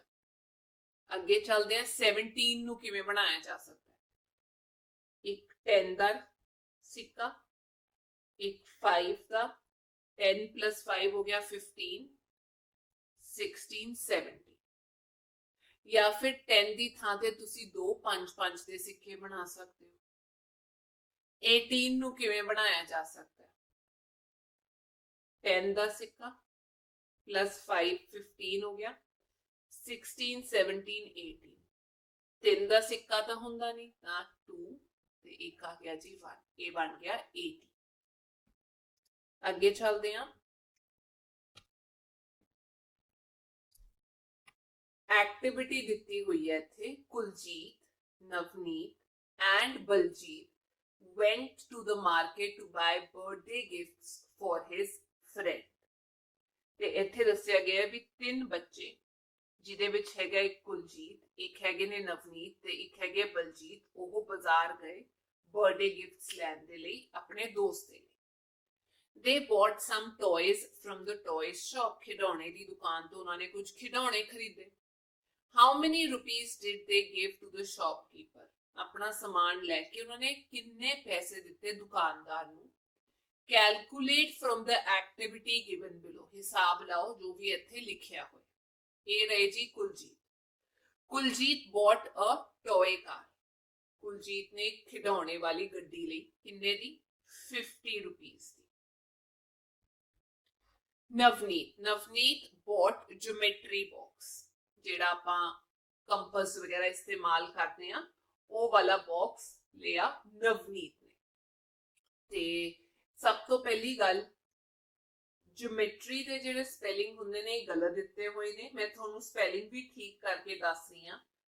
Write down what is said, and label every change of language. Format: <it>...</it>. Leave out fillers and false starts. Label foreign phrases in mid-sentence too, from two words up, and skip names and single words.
<hi>अगे चलते हैं 17</hi> <pa>ਨੂੰ ਕਿਵੇਂ</pa> <hi>बनाया जा सकता है। एक 10 का सिक्का, एक 5 का, 10 प्लस 5 हो गया 15, 16 17। या फिर 10</hi> <pa>ਦੀ ਥਾਂ ਤੇ ਤੁਸੀਂ</pa> <hi>2 5 5 दे सिक्के बना सकते हो। 18</hi> <pa>ਨੂੰ ਕਿਵੇਂ</pa> <hi>बनाया जा सकता है?</hi> <pa>10 ਦਾ ਸਿੱਕਾ प्लस 5 15 हो गया 16 17 18 3 ਦਾ ਸਿੱਕਾ ਤਾਂ ਹੁੰਦਾ ਨਹੀਂ ਤਾਂ 2 ਤੇ ਇੱਕ ਆ ਗਿਆ ਜੀ 1 ਇਹ ਬਣ ਗਿਆ 80 ਅੱਗੇ ਚੱਲਦੇ ਹਾਂ ਐਕਟੀਵਿਟੀ ਦੀ ਹੋਈ ਹੈ ਇੱਥੇ कुलजीत</pa> <en>Navneet and Baljit went to the market to buy birthday gifts for his friend</en> <pa>ਤੇ ਇੱਥੇ ਦੱਸਿਆ ਗਿਆ ਵੀ ਤਿੰਨ ਬੱਚੇ ਜਿਹਦੇ ਵਿੱਚ ਹੈਗਾ ਇੱਕ ਕੁਲਜੀਤ ਇੱਕ ਹੈਗੇ ਨੇ ਨਵਨੀਤ ਤੇ ਇੱਕ ਹੈਗੇ ਬਲਜੀਤ ਉਹ ਬਾਜ਼ਾਰ ਗਏ</pa> <en>birthday gifts</en> <pa>ਲੈਣ ਦੇ ਲਈ ਆਪਣੇ ਦੋਸਤ ਦੇ ਲਈ</pa> <en>they bought some toys from the toy shop</en> <pa>ਖਿਡੌਣੇ ਦੀ ਦੁਕਾਨ ਤੋਂ ਉਹਨਾਂ ਨੇ ਕੁਝ ਖਿਡੌਣੇ ਖਰੀਦੇ</pa> <en>how many rupees did they give to the shopkeeper</en> <pa>ਆਪਣਾ ਸਾਮਾਨ ਲੈ ਕੇ ਉਹਨਾਂ ਨੇ ਕਿੰਨੇ ਪੈਸੇ ਦਿੱਤੇ ਦੁਕਾਨਦਾਰ ਨੂੰ</pa> <en>calculate from the activity given below</en> <pa>ਹਿਸਾਬ ਲਾਓ ਜੋ ਵੀ ਇੱਥੇ ਲਿਖਿਆ ਹੋਇਆ ਇਹ ਰਹੇ ਜੀ ਕੁਲਜੀਤ</pa> <en>bought a toy car</en> <pa>ਕੁਲਜੀਤ ਨੇ ਖਿਡੌਣੇ ਵਾਲੀ ਗੱਡੀ ਲਈ ਕਿੰਨੇ ਦੀ 50 rupees ਦੀ ਨਵਨੀਤ</pa> <en>bought geometry box</en> <pa>ਜਿਹੜਾ ਆਪਾਂ ਕੰਪਸ ਵਗੈਰਾ ਇਸਤੇਮਾਲ ਕਰਦੇ ਆ ਉਹ ਵਾਲਾ ਬਾਕਸ ਲਿਆ ਨਵਨੀਤ ਨੇ ਤੇ ਸਭ ਤੋਂ ਪਹਿਲੀ ਗੱਲ ਜਿਓਮੈਟਰੀ ਦੇ ਜਿਹੜੇ ਸਪੈਲਿੰਗ ਹੁੰਦੇ ਨੇ ਗਲਤ ਦਿੱਤੇ ਹੋਏ ਨੇ ਮੈਂ ਤੁਹਾਨੂੰ ਸਪੈਲਿੰਗ ਵੀ ਠੀਕ ਕਰਕੇ ਦੱਸ ਰਹੀ ਹਾਂ</pa>